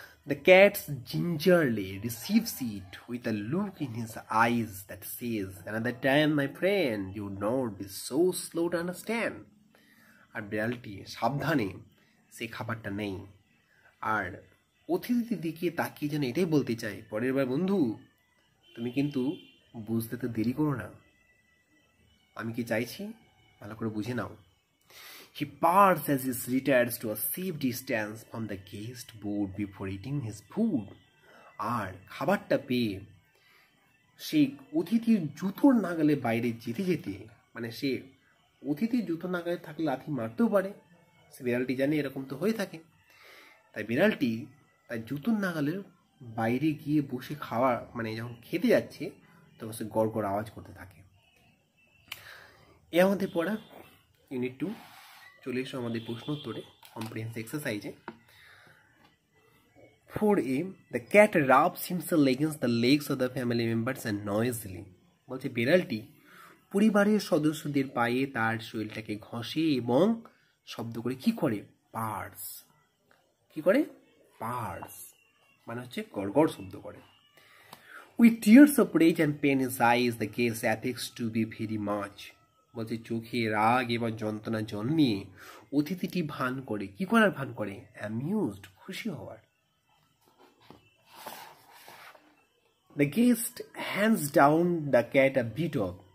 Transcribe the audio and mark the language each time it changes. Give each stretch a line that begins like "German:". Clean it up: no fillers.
English: The cat gingerly receives it with a look in his eyes that says, "Another time, my friend, you would not be so slow to understand."
Bangla: আর বিড়ালটি সাবধানে সে খাবারটা নেই, আর অতিথির দিকে তাকিয়ে যেন এটাই বলতে চায়, পরের বার বন্ধু তুমি কিন্তু বুঝতে তো দেরি করো না, আমি কি চাইছি ভালো করে বুঝে নাও।
English: He purrs as he retires to a safe distance from the guest board before eating his food.
Bangla: আর খাবারটা পেয়ে সেই অতিথির জুতোর নাগালে বাইরে যেতে যেতে, মানে সে অতিথির জুতো নাগালে থাকলে লাথি মারতেও পারে, সে বিড়ালটি জানে এরকম তো হয়ে থাকে, তাই বিড়ালটি তার জুতোর নাগালের বাইরে গিয়ে বসে খাওয়া মানে যখন খেতে যাচ্ছে তখন সে গড় গড় আওয়াজ করতে থাকে। এ আমাদের পড়া ইউনিট 2। চলে এসো আমাদের প্রশ্ন উত্তরে, comprehensive এক্সারসাইজে।
English: 4A, the cat rubs himself against the legs of the family members and noisily.
Bangla: বলছে বিড়ালটি পরিবারের সদস্যদের পায়ে তার শরীরটাকে ঘষে এবং শব্দ করে কি করে? পার্স। কি করে? পার্স মানে হচ্ছে গড়গড় শব্দ করে।
English: With tears of rage and pain in his eyes, the guest appears to be very much.
Bangla: বলছে চোখে রাগ এবং যন্ত্রণা জন্মিয়ে অতিথিটি ভান করে, কি করার ভান করে? অ্যামিউজড, খুশি হওয়ার।
English: The guest hands down the cat a bit of.